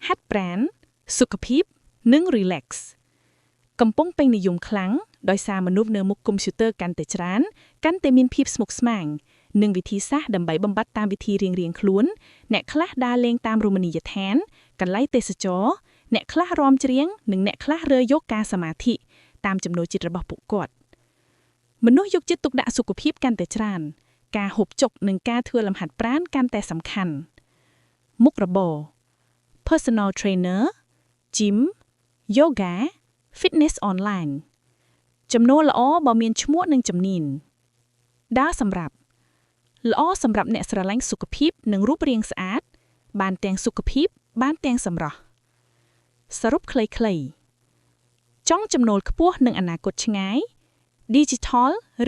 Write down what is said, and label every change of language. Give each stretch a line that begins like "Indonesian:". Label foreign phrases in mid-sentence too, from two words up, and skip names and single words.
Khmer: ហាត់ប្រាណសុខភាពនិង relax កំពុងពេញនិយមខ្លាំងដោយសារមនុស្សនៅមុខកុំព្យូទ័រកាន់តែច្រើនកាន់តែមានភាពស្មុគស្មាញនិងវិធីសាស្ត្រដើម្បីបំបត្តិតាមវិធីរៀងៗខ្លួនអ្នកខ្លះដើរលេងតាមរមណីយដ្ឋានកន្លែង ទេសចរអ្នកខ្លះរាំច្រៀងនិងអ្នកខ្លះរើយកការសមាធិតាមចំណូលចិត្តរបស់ពួកគាត់មនុស្សយកចិត្តទុកដាក់សុខភាពកាន់តែច្រើនការហូបចុកនិងការធ្វើ លំហាត់ប្រាណកាន់តែសំខាន់មុខរបរ
English: personal trainer gym yoga fitness online
Khmer: ចំណូលល្អបើមានឈ្មោះនិងជំនាញដែលសម្រាប់ ល្អសម្រាប់អ្នកស្រឡាញ់សុខភាពនិងរូបរាងស្អាតបានទាំងសុខភាពបានទាំងសម្រស់សរុបខ្លីៗចង់ចំណូលខ្ពស់នឹងអនាគតឆ្ងាយ Digital ឬ